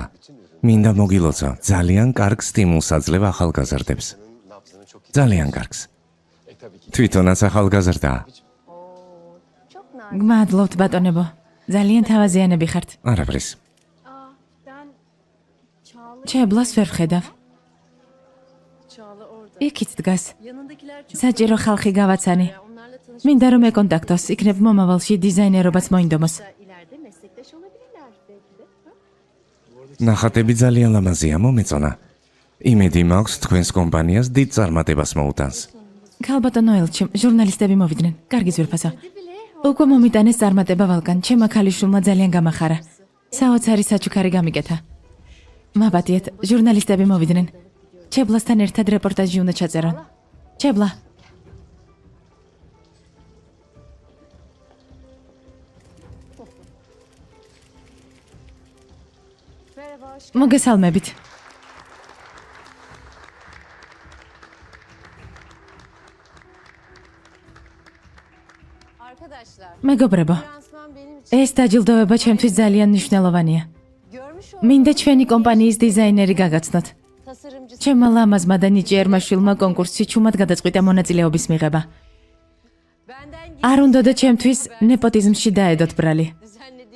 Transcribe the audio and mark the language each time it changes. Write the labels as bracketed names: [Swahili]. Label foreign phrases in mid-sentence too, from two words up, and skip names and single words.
[Georgian] მინდა მოგილოცო, ძალიან კარგ სტიმულს აძლევ ახალგაზრდებს. ძალიან კარგს. თვითონაც ახალგაზრდაა. გმადლობთ ბატონებო. ძალიან თავაზიანები ხართ. არაფრის. [Turkish] Ben Çağla [Georgian] ჩებლას ვერ ვხედავ. [Turkish] Çağla orada. [Georgian] იქით დგას. [Turkish] Yanındakiler çok [Georgian] საჭირო ხალხი გავაცანი. [Turkish] onlarla tanışmak [Georgian] მინდა რომ ეკონტაქტოს, იქნებ მომავალში დიზაინერობაც მოინდომოს. [Turkish] ileride meslektaş olabilirler belki de. Ha? [Georgian] ნახატები ძალიან ლამაზია, მომეწონა. იმედი მაქვს თქვენს კომპანიას დიდ წარმატებას მოუტანს. ქალბატონო ელჩიმ, ჟურნალისტები მოვიდნენ. კარგი ძვირფასო. უკვე მომიტანეს წარმატება ვალკან, ჩემმა ქალიშვილმა ძალიან გამახარა. საოცარი საჩუქარი გამიკეთა. მაპატიეთ, ჟურნალისტები მოვიდნენ. ჩებლასთან ერთად რეპორტაჟი უნდა ჩაწერონ. ჩებლა, [Turkish] Merhaba, hoş [Georgian] მოგესალმებით. [Turkish] Arkadaşlar, [Georgian] მეგობრებო, [Turkish] lansman benim için [Georgian] ეს დაჯილდოება ჩემთვის ძალიან მნიშვნელოვანია. [Turkish] görmüş [Georgian] მინდა ჩვენი კომპანიის დიზაინერი გაგაცნოთ. [Turkish] tasarımcısı [Georgian] ჩემმა ლამაზმა და ნიჭიერმა შვილმა კონკურსში ჩუმად გადაწყვიტა მონაწილეობის მიღება. [Turkish] benden [Georgian] არ უნდოდა ჩემთვის ნეპოტიზმში დაედოთ ბრალი. [Turkish] düzenlediğim